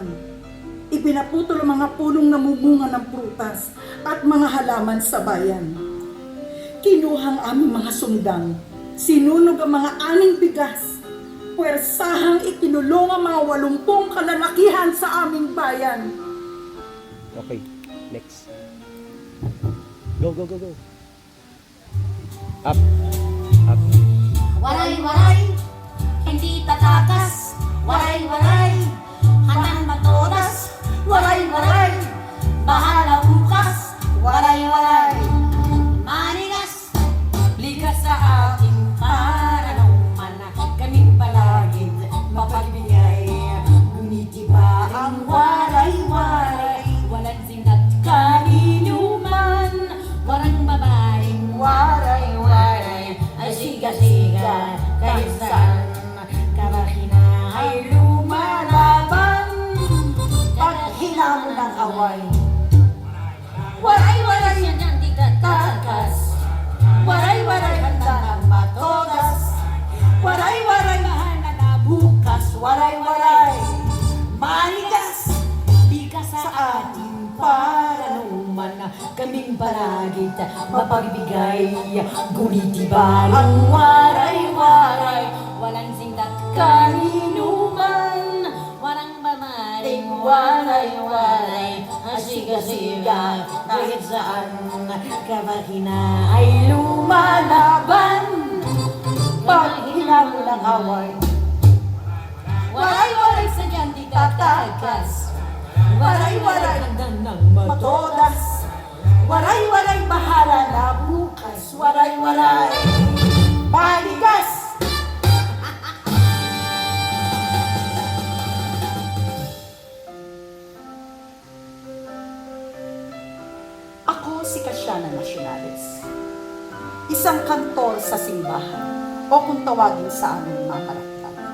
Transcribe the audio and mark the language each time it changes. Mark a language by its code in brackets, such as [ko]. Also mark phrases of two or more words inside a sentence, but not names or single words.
[tl] Ipinaputol ang mga pulong namumunga ng prutas at mga halaman sa bayan. Kinuhang aming mga sundang, sinunog ang mga aning bigas, puwersahang ikinulong ang mga 80 kalalakihan sa aming bayan. [en] Okay, next. Go, go, go, go. Up. Up. [tl] Waray-waray, hindi tatakas. Waray-waray, hanang matodas. Waray-waray, bahala bukas. Waray-waray, manigas. Ligas sa akin para naman kaming palaging mapagbigay. Ngunit iba ang waray-waray, walang sinat kaninuman. Walang babaeng waray-waray ay siga-siga kahit saan. Karahina ay lumalaban pag hinamon ng away. Waray-waray yan di tatakas. Waray-waray handa ng matodas. Waray-waray mahana na bukas. Waray-waray manigas. Likas sa atin para naman kaming palaging mapagbigay. Ngunit iba ang waray-waray, walang sintat kaninuman. Walang mamaling waray-waray, asiga-siga kahit saan. Kabahina ay lumalaban pag hinamon ng away. Waray-waray sa diyan di tatagas. Waray-waray hanggang ng matodas. Waray-waray bahala na bukas. Waray-waray paligas. Ako si Kasyana Nacionales, isang kantor sa simbahan o kung tawagin sa aming mamaratang.